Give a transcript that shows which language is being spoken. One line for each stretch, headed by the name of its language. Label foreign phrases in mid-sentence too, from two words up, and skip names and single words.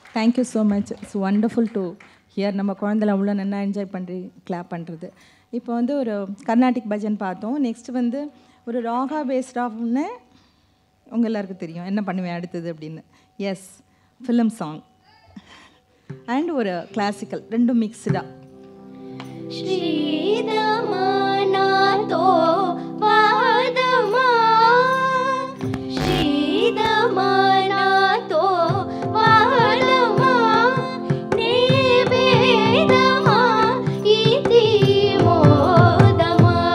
English: thank you so much. It's wonderful to hear.
Tamil: நம்ம குழந்தைல அவ்வளோ நல்லா என்ஜாய் பண்ணி கிளாப் பண்ணுறது. இப்போ வந்து ஒரு
English: Carnatic bhajan
Tamil: பார்த்தோம். நெக்ஸ்ட் வந்து ஒரு
English: raga based
Tamil: ஆஃப்னு உங்கள் எல்லாருக்கும் தெரியும் என்ன பண்ணுவேன் அடுத்தது அப்படின்னு. எஸ்,
English: film song and
Tamil: ஒரு கிளாசிக்கல், ரெண்டும் மிக்ஸ்டாக. श्रीदमानातो वादमा श्रीदमानातो वादमा नेवेदमा इति मोदमा